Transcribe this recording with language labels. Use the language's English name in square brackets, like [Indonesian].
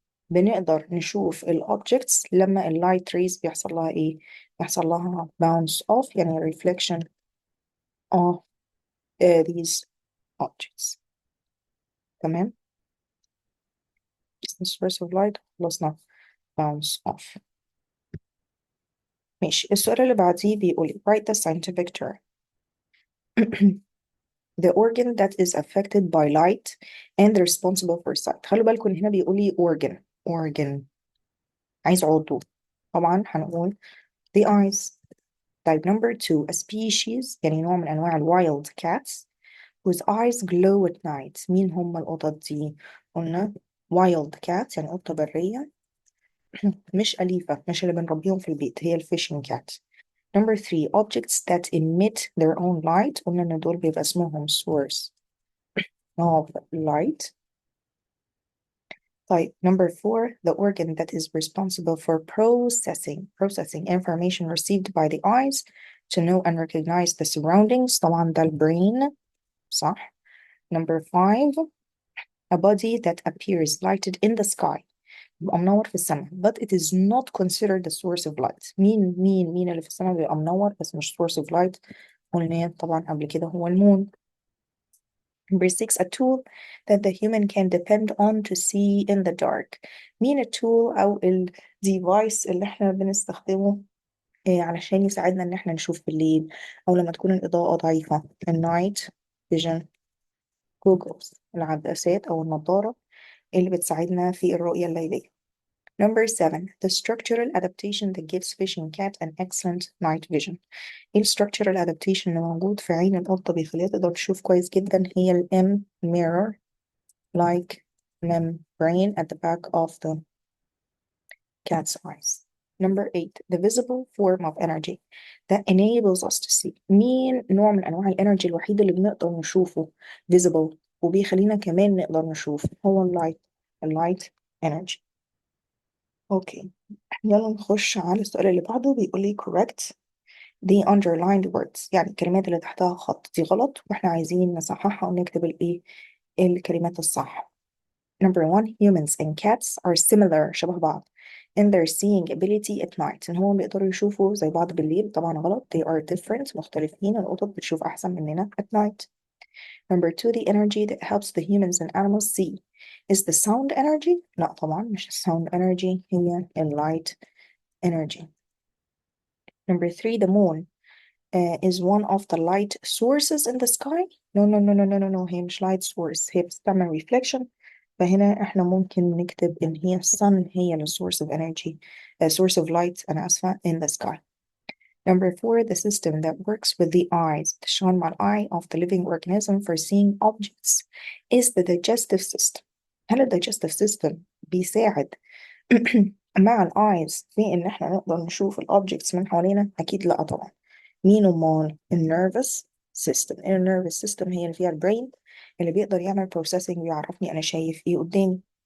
[Arabic] بنقدر نشوف ال objects لما ال light rays بيحصل لها ايه؟ بيحصل لها bounce off يعني reflection of these objects. تمام؟ source of light خلصنا bounce off. ماشي، السؤال اللي بعديه بيقول [English] write the scientific term. The organ that is affected by light and responsible for sight. [Arabic] خلوا بالكم هنا بيقول لي organ عايز عضو، طبعا هنقول the eyes. [English] طيب number 2 a species [Arabic] يعني نوع من أنواع [English] wild cats whose eyes glow at night. [Arabic] مين هم القطط دي؟ قلنا wild cat يعني قطة برية مش أليفة، مش اللي بنربيهم في البيت، هي fishing cat. [English] Number 3 objects that emit their own light. [Arabic] قلنا إن دول بيبقى اسمهم source of light. [English] طيب number 4 the organ that is responsible for processing information received by the eyes to know and recognize the surroundings. [Arabic] طبعا ده brain، صح. [English] Number 5 a body that appears lighted in the sky [Arabic] بيبقى منور في السماء [English] but it is not considered a source of light. [Arabic] مين اللي في السماء بيبقى منور بس مش source of light؟ قلنا طبعا قبل كده هو المون. [English] Number 6, a tool that the human can depend on to see in the dark. [Arabic] مين التول أو الديفايس اللي احنا بنستخدمه علشان يساعدنا إن احنا نشوف بالليل أو لما تكون الإضاءة ضعيفة؟ النايت فيجن جوجلز، العدسات أو النضارة اللي بتساعدنا في الرؤية الليلية. [English] Number 7, the structural adaptation that gives fish and cat an excellent night vision. [Arabic] ايه ال structural adaptation اللي موجود في عين القطة بيخليها تقدر تشوف كويس جدا؟ هي ال M mirror like membrane [English] at the back of the cat's eyes. Number 8, the visible form of energy that enables us to see. [Arabic] مين نوع من أنواع الانرجي الوحيد اللي بنقدر نشوفه visible وبيخلينا كمان نقدر نشوف؟ هو اللايت energy. اوكي، يلا نخش على السؤال اللي بعده. بيقول لي [English] correct the underlined words، [Arabic] يعني الكلمات اللي تحتها خط دي غلط واحنا عايزين نصححها ونكتب الكلمات الصح. [English] Number 1, humans and cats are similar، [Arabic] شبه بعض [English] in their seeing ability at night، [Arabic] ان هم بيقدروا يشوفوا زي بعض بالليل. طبعا غلط. [English] they are different، [Arabic] مختلفين. القطط بتشوف احسن مننا at night. [English] Number 2, the energy that helps the humans and animals see is the sound energy. [Arabic] لا طبعا مش sound energy، هي light energy. [English] Number 3, the moon is one of the light sources in the sky. [Arabic] No, هي مش light source، هي بتستعمل reflection. فهنا احنا ممكن نكتب ان هي sun هي [English] the source of energy, source of light [Arabic] أنا آسفة [English] in the sky. Number 4, the system that works with the eyes [Arabic] تشتغل مع [English] eye of the living organism for seeing objects is the digestive system. [Arabic] هل ال digestive system بيساعد مع ال eyes في ان احنا نقدر نشوف ال objects من حوالينا؟ اكيد لا طبعا. مين امال؟ ال nervous system. ال nervous system هي اللي فيها البرين اللي بيقدر يعمل processing ويعرفني انا شايف ايه قدامي.